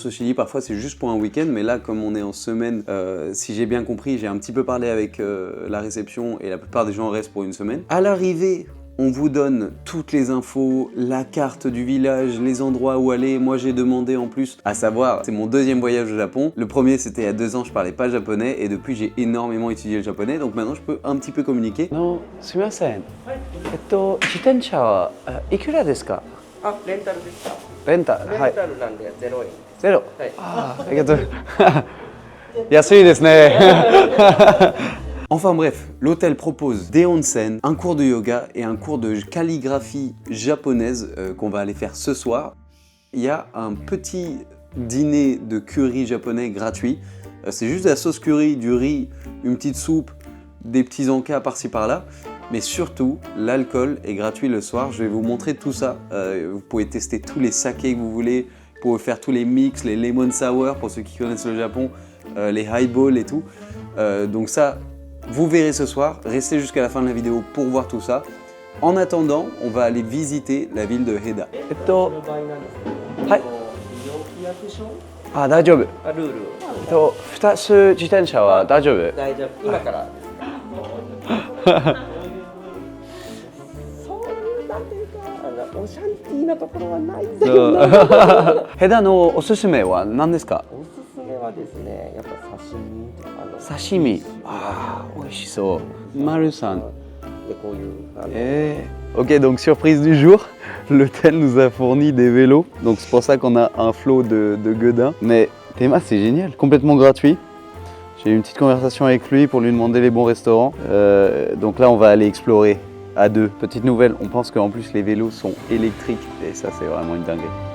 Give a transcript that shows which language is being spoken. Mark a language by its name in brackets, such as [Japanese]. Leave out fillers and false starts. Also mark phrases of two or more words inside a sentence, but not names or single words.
[French] Ceci dit, parfois c'est juste pour un week-end, mais là, comme on est en semaine, si j'ai bien compris, j'ai un petit peu parlé avec la réception et la plupart des gens restent pour une semaine. À l'arrivée, on vous donne toutes les infos, la carte du village, les endroits où aller. Moi, j'ai demandé en plus, à savoir, c'est mon 2e voyage au Japon. Le premier, c'était il y a 2 ans, je parlais pas japonais, et depuis, j'ai énormément étudié le japonais, donc maintenant, je peux un petit peu communiquer. Non, [Japanese] sumimasen. 自転車はいくらですか? レンタルですか。レンタル、はい。レンタルなんで0円。ゼロ。はい。ありがとう。安いですね。 [French] Enfin bref, l'hôtel propose des onsen, un cours de yoga et un cours de calligraphie japonaise qu'on va aller faire ce soir. Il y a un petit dîner de curry japonais gratuit. C'est juste de la sauce curry, du riz, une petite soupe, des petits encas par-ci par-là. Mais surtout, l'alcool est gratuit le soir. Je vais vous montrer tout ça. Vous pouvez tester tous les sakés que vous voulez. Vous pouvez faire tous les mix, les [English] lemon sour [French] pour ceux qui connaissent le Japon, les highballs et tout. Donc ça, vous verrez ce soir. Restez jusqu'à la fin de la vidéo pour voir tout ça. En attendant, on va aller visiter la ville de Heda. [Japanese] はい。あ、大丈夫。ルール。 2つ自転車は大丈夫？大丈夫。今から。オシャンティーなところはないんだけどな。ヘダのおすすめは何ですか？おすすめはですね、やっぱ刺身とかの。刺身。Ah, 美味しそう。マルさん。でこういう。 [French] Ok, donc surprise du jour, l'hôtel nous a fourni des vélos, donc c'est pour ça qu'on a un flot de gueudins. Mais Théma, c'est génial, complètement gratuit. J'ai eu une petite conversation avec lui pour lui demander les bons restaurants. Donc là, on va aller explorer à deux. Petite nouvelle, on pense qu'en plus les vélos sont électriques et ça, c'est vraiment une dinguerie.